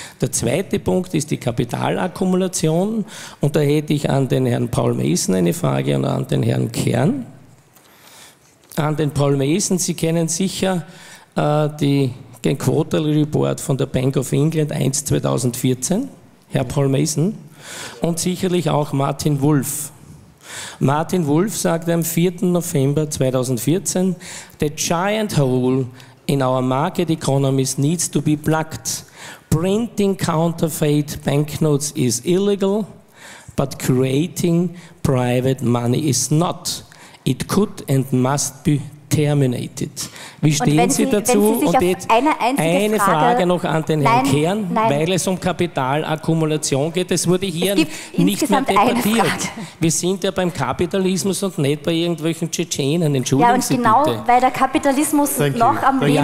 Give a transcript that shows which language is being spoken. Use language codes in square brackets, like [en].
[de] Der zweite Punkt ist die Kapitalakkumulation, und da hätte ich an den Herrn Paul Mason eine Frage und an den Herrn Kern. An den Paul Mason, Sie kennen sicher den Quarterly Report von der Bank of England 1/2014, Herr Paul Mason, und sicherlich auch Martin Wolf. Martin Wolf sagte am 4. [en] November 2014, "The giant hole in our market economies needs to be plugged. Printing counterfeit banknotes is illegal, but creating private money is not. It could and must be terminated. [de] Wie stehen Sie dazu? Und jetzt eine Frage noch an den Herrn Kern, weil es um Kapitalakkumulation geht. Das wurde hier nicht mehr debattiert. Wir sind ja beim Kapitalismus und nicht bei irgendwelchen Tschetschenen. Entschuldigen Sie bitte. Ja, und genau, weil der Kapitalismus noch am Leben ist.